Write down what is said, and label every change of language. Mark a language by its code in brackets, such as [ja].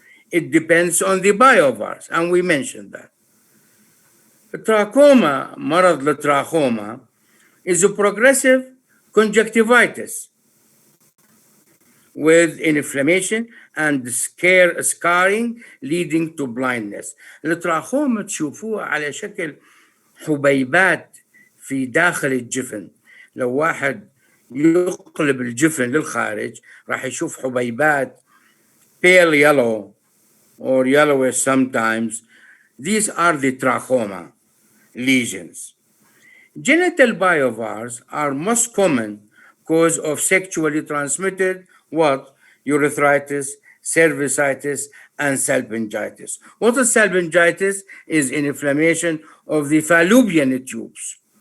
[en] It depends on the biovars, and we mentioned that. Trachoma, [ar] مرض التراخوما, [en] is a progressive conjunctivitis with inflammation and scarring leading to blindness. [ar] التراخوما تشوفوها على شكل حبيبات في داخل الجفن. لو واحد يقلب الجفن للخارج راح يشوف حبيبات [en] pale yellow or yellowish sometimes. These are the trachoma lesions. Genital biovars are most common cause of sexually transmitted what? Urethritis, cervicitis, and salpingitis. What is salpingitis? Is an inflammation of the fallopian tubes.